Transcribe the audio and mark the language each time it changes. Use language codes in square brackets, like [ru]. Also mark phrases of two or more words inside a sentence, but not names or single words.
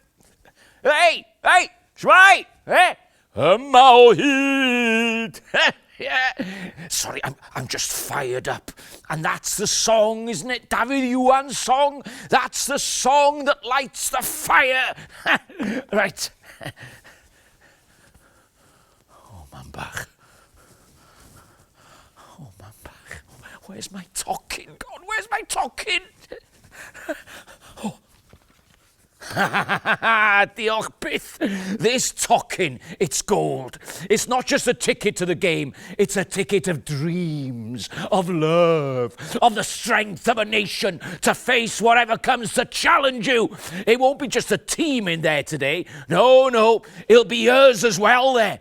[en] Hey, shwai, hey, Mawhyd. Yeah. Sorry, I'm just fired up. And that's the song, isn't it? David Iwan's song. That's the song that lights the fire. [cy] Right. Oh, man bach. Oh, man bach. [en] Where's my talking gone? Where's my talking? Oh. [cy] Diolch byth. [en] This talking, it's gold. It's not just a ticket to the game. It's a ticket of dreams, of love, of the strength of a nation to face whatever comes to challenge you. It won't be just a team in there today. No, it'll be yours as well there.